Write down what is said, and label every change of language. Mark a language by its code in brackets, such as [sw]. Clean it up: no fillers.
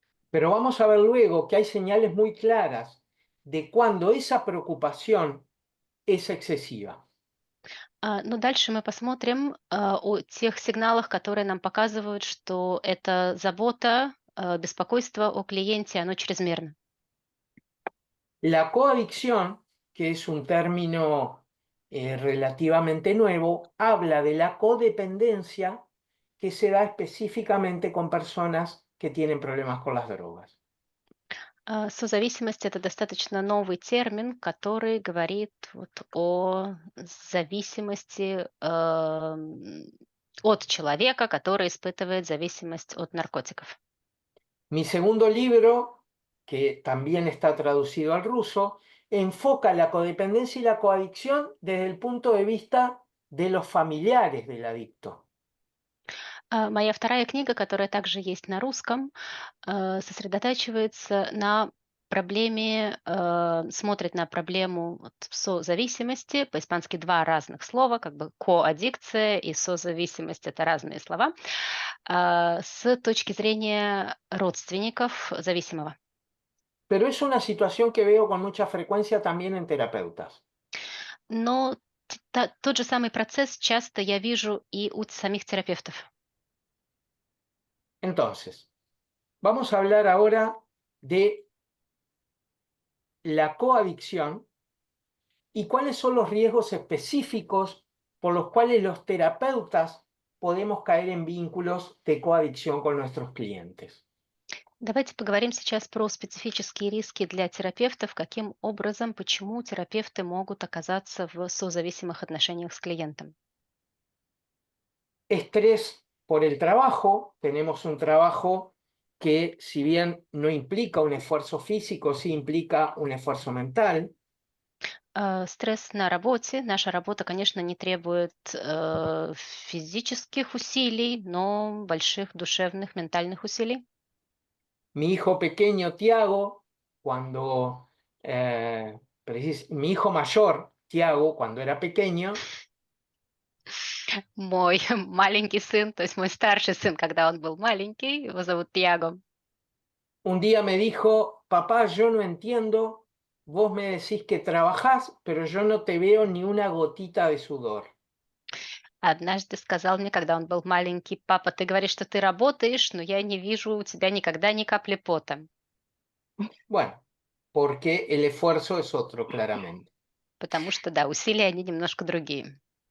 [es] Pero vamos a ver luego que hay señales muy claras de cuando esa preocupación es excesiva. [ru] Но дальше мы посмотрим о тех сигналах, которые нам показывают, что эта забота, беспокойство о клиенте, оно чрезмерно. [es] La coadicción, que es un término relativamente nuevo, habla de la codependencia que se da específicamente con personas que tienen problemas con las drogas. [ru] Созависимость– это достаточно новый термин, который говорит вот о зависимости от человека, который испытывает зависимость от наркотиков. [es] Mi segundo libro, que también está traducido al ruso, enfoca la codependencia y la coadicción desde el punto de vista de los familiares del adicto. [ru] Моя вторая книга, которая также есть на русском, сосредотачивается на проблеме, смотрит на проблему созависимости, по-испански два разных слова, как бы коаддикция и созависимость– это разные слова, с точки зрения родственников зависимого. [es] Pero es una situación que veo con mucha frecuencia también en terapeutas. [ru] Но тот же самый процесс часто я вижу и у самих терапевтов. [es] Entonces, vamos a hablar ahora de la coadicción y cuáles son los riesgos específicos por los cuales los terapeutas podemos caer en vínculos de coadicción con nuestros clientes. [ru] Давайте поговорим сейчас про специфические риски для терапевтов, каким образом, почему терапевты могут оказаться в созависимых отношениях с клиентом. [es] Estrés por el trabajo. Tenemos un trabajo que, si bien no implica un esfuerzo físico, sí implica un esfuerzo mental. [ru] Стресс на работе. Наша работа, конечно, не требует физических усилий, но больших душевных, ментальных усилий. [es] Mi hijo pequeño, Tiago, mi hijo mayor, Tiago, cuando era pequeño, [ru] Мой маленький сын, то есть мой старший сын, когда он был маленький, его зовут Тиаго. [es] un día me dijo: papá, yo no entiendo, vos me decís que trabajás, pero yo no te veo ni una gotita de sudor. [ru] Однажды сказал мне, когда он был маленький: папа, ты говоришь, что ты работаешь, но я не вижу у тебя никогда ни капли пота. [es] Bueno, porque el esfuerzo es otro, claramente. [ru] Потому что, да, усилия, они немножко другие.